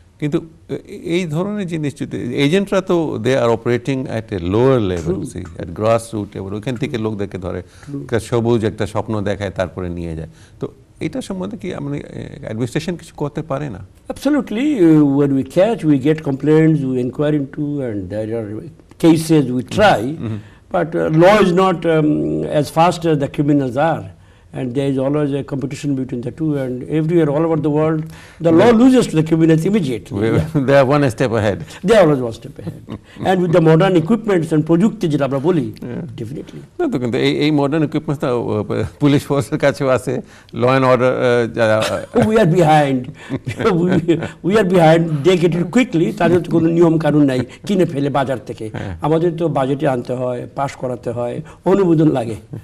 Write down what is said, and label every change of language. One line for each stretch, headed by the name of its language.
Bangla: কিন্তু এই ধরনের জিনিস এজেন্টরা তো
English: they are operating at a lower level, at grass root level,
Bangla: ওইখান থেকে লোকদেরকে ধরে, সবুজ একটা স্বপ্ন দেখায়, তারপরে নিয়ে যায়। তো এটা সম্বন্ধে কি আমরা অ্যাডমিনিস্ট্রেশন কিছু করতে পারে না?
English: Absolutely. When we catch, we get complaints, we inquire into, and there are cases we try, but law is not as fast as the criminals are, and there is always a competition between the two, and everywhere, all over the world, the law loses to the criminals immediately. They are one step ahead. They are always one step ahead. And with the modern equipments and
Bangla: প্রযুক্তি যেটা আমরা বলি,
English: definitely.
Bangla: না তো কিন্তু এই modern equipments তো police ফোর্সের কাছেও আছে, ল অ্যান্ড অর্ডার যারা
English: We are behind. we are behind. They get it quickly.
Bangla: তাদের তো কোনো নিয়ম কানুন নাই, কিনে ফেলে বাজার থেকে। আমাদের তো বাজেটে আনতে হয়, পাস করাতে হয়, অনুমোদন লাগে।